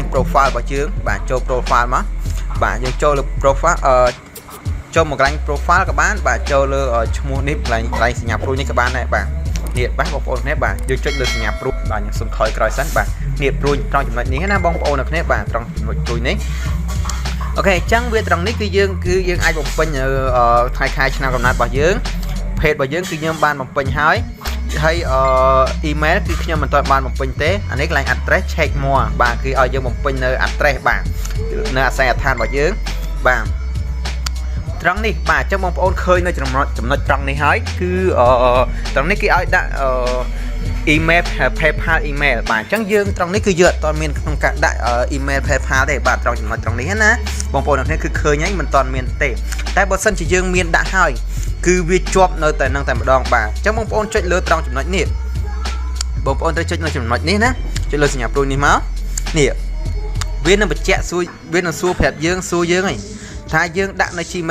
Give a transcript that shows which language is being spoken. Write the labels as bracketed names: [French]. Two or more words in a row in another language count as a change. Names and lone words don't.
[Khmer] profile របស់យើងបាទចូល profile មកបាទយើងចូលលើ profile ចូលមកកន្លែង profile ក៏បានបាទចូលលើឈ្មោះនេះកន្លែងសញ្ញាព្រួយនេះក៏បានដែរបាទនេះបាទបងប្អូនគ្នាបាទយើងចុចលើសញ្ញាព្រួយបាទខ្ញុំសុំថយក្រោយសិនបាទនេះព្រួយត្រង់ចំណុចនេះណាបងប្អូនអ្នកគ្នាបាទត្រង់ចំណុចព្រួយនេះអូខេអញ្ចឹងវាត្រង់នេះគឺយើងអាចបំពេញថ្ងៃខែឆ្នាំកំណត់របស់យើងเพจរបស់យើងគឺខ្ញុំបានបំពេញហើយ email គឺខ្ញុំមិនទាន់បានបំពេញទេអានេះកន្លែង [English] address check more [Khmer] បាទគឺឲ្យយើងបំពេញនៅ address បាទនៅអាស័យដ្ឋានរបស់យើងបាទត្រង់នេះបាទអញ្ចឹងបងប្អូនឃើញនៅចំណុចត្រង់នេះហើយគឺត្រង់នេះគេឲ្យដាក់ email PayPal email បាទអញ្ចឹងយើងត្រង់នេះគឺយើងអត់ទាន់មានក្នុងការដាក់ email PayPal ទេបាទត្រង់ចំណុចត្រង់នេះណាបងប្អូនអ្នកគឺឃើញហើយមិនទាន់មានទេតែបើសិនជាយើងមានដាក់ហើយគឺវាជាប់នៅតែនឹងតែម្ដងបាទអញ្ចឹងបងប្អូនចុចលើត្រង់ចំណុចនេះបងប្អូនត្រូវចុចនៅចំណុចនេះណាចុចលើសញ្ញាព្រួយនេះមកនេះវានឹងបញ្ជាក់វានឹងសួរប្រាប់យើងហីថាយើងដាក់នៅ